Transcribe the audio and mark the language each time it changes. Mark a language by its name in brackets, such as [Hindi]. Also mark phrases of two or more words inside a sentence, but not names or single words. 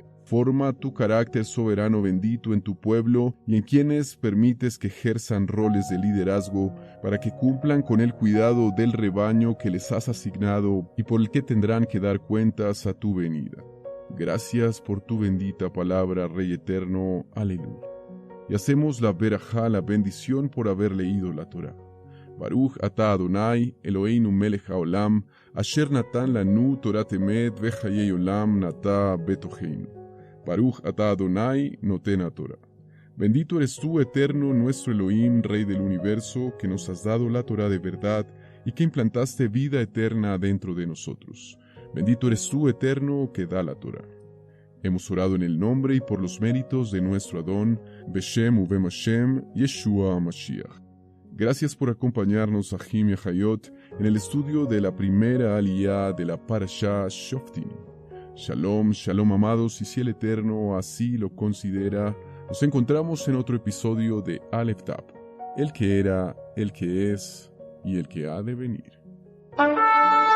[Spanish] Forma tu carácter soberano bendito en tu pueblo y en quienes permites que ejerzan roles de liderazgo para que cumplan con el cuidado del rebaño que les has asignado y por el que tendrán que dar cuentas a tu venida. Gracias por tu bendita palabra, Rey eterno. Aleluya. Y hacemos la verajá, la bendición por haber leído la Torá. [Hebrew] ברוך אתה אדוני, אלוהינו מלך העולם, אשר נתן לנו תורת אמת וחיי עולם נטע בתוכנו. ברוך אתה אדוני נותן תורה. [Spanish] Bendito eres tú, eterno, nuestro Elohim, Rey del universo, que nos has dado la Torá de verdad y que implantaste vida eterna dentro de nosotros. Bendito eres tú, eterno, que da la Torá. Hemos orado en el nombre y por los méritos de nuestro Adón, [Hebrew] בשם ובם השם, ישוע משיח. [Spanish] Gracias por acompañarnos a Jim y a Hayot en el estudio de la primera aliyá de la Parashá Shoftim. [Hebrew] שלום, שלום [Spanish] amados, y si el Eterno así lo considera, nos encontramos en otro episodio de Aleph Tab, el que era, el que es y el que ha de venir.